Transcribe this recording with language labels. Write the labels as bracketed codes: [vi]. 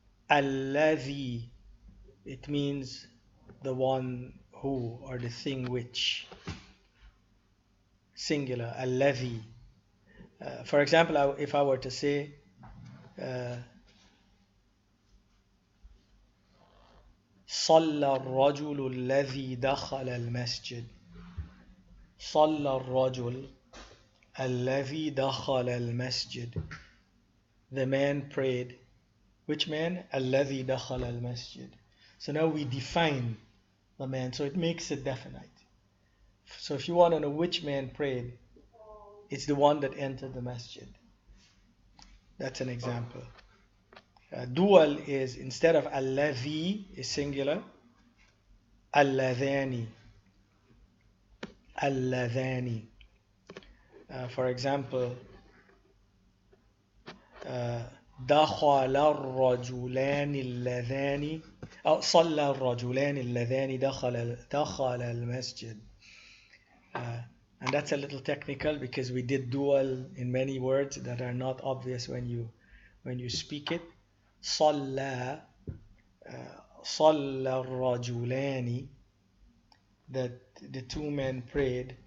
[en] Alladhi. It means the one who, or the thing which. Singular. Alladhi. For example, if I were to say [ar] صلى الرجل الذي دخل المسجد. صلى الرجل الذي دخل المسجد. [en] The man prayed. Which man? [ar] الذي دخل المسجد. [en] So now we define the man, so it makes it definite. So if you want to know which man prayed, it's the one that entered the masjid. That's an example. Dual is, instead of alladhi is singular, alladhani. [ar] Alladhani. [en] For example, [ar] دخل الرجلان اللذان أو صلى الرجلان اللذان دخل المسجد. [en] And that's a little technical because we did dual in many words that are not obvious when you speak it. [ar] صلى صلى الرجلان, [en] that the two men prayed.